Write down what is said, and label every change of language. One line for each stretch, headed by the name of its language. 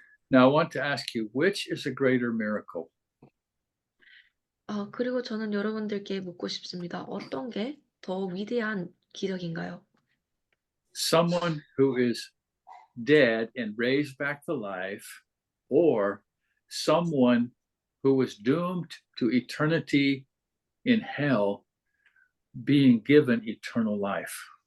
English: Now I want to ask you, which is a greater miracle?
Korean: 그리고 저는 여러분들께 묻고 싶습니다. 어떤 게 더 위대한 기적인가요?
English: Someone who is dead and raised back to life, or someone who was doomed to eternity in hell being given eternal life?